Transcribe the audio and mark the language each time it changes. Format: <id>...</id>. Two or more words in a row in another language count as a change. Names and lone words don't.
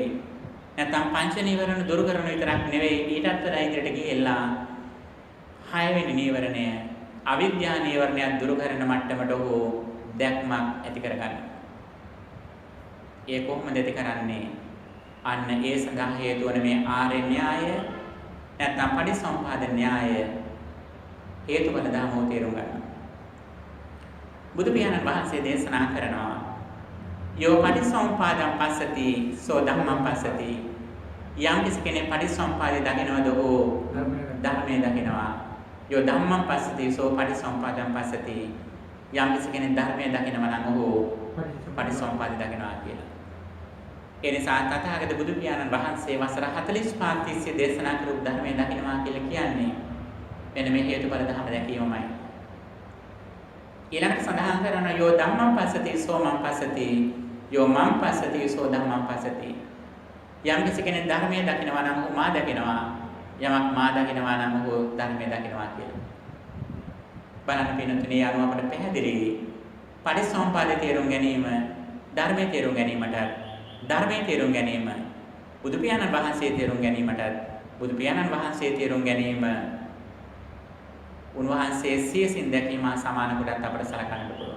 <si>නැත්නම් පංච නීවරණ දුරු කරන විතරක් නෙවෙයි ඊටත් වඩා ඉදිරියට ගිහිල්ලා 6 වෙනි නීවරණය අවිද්‍යා නීවරණය දුරු කරන මට්ටමට ඔහු දැක්මක් ඇති කරගන්නවා. ඒ කොහොමද ඇති කරන්නේ? අන්න ඒ සඳහා හේතු වන මේ ආර්ය න්‍යාය නැත්නම් පටිසම්පාද න්‍යාය හේතුඵල ධර්මෝ තේරුම් ගන්න. බුදු පියාණන් වහන්සේ දේශනා කරනවා</si> <pi>යෝ පටිසම්පාදං පස්සති සෝ ධම්මං පස්සති.</pi> <si>යම් කෙනෙක් පටිසම්පාදේ දකිනවද ඔහු ධර්මයේ දකිනවා.</si> <pi>යෝ ධම්මං පස්සති සෝ පටිසම්පාදං පස්සති.</pi> <si>යම් කෙනෙක් ධර්මයේ දකිනවා නම් ඔහු පටිසම්පාදේ දකිනවා කියලා. ඒ නිසා තථාගත බුදු පියාණන් වහන්සේ වසර 45 තිස්සේ දේශනා කරපු ධර්මයේ දකිනවා කියලා කියන්නේ මෙන්න මේ හේතුඵල ධර්ම දැකීමයි. ඊළඟට සඳහන් කරනවා</si> <pi>යෝ ධම්මං පස්සති සෝ මං පස්සති යෝ මං පස්සති සෝ ධම්මං පස්සති.</pi> <si>යම් කෙනෙක් ධර්මයේ දකිනවා නම් ඔහු මා දකිනවා. යමක් මා දකිනවා නම් ඔහු ධර්මයේ දකිනවා කියලා. බලන්න පින්නතුනේ අනුව අපට පැහැදිලි පටිච්චසමුප්පාදේ තේරුම් ගැනීම ධර්මයේ තේරුම් ගැනීමට ධර්මයේ තේරුම් ගැනීම බුදු පියාණන් වහන්සේ තේරුම් ගැනීමට බුදු පියාණන් වහන්සේ තේරුම් ගැනීම උන්වහන්සේ සියසින් දැකීම සමාන කොටත් අපට සලකන්න පුළුවන්.</si>